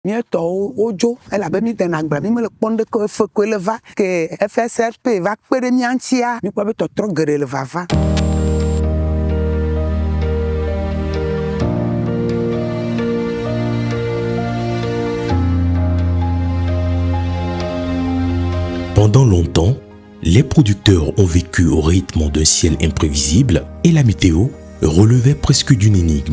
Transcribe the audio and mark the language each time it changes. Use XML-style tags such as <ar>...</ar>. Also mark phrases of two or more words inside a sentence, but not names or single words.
<ee>Míetɔwo wodzo elabe mídena agblea mímele kpɔm ɖe ke efe koe le va ke FSRP va kpe ɖe mía ŋutia míkpɔ be tɔtrɔ geɖe le vava.</ee> <fr>Pendant longtemps, les producteurs ont vécu au rythme d'un ciel imprévisible et la météo relevait presque d'une énigme.</fr>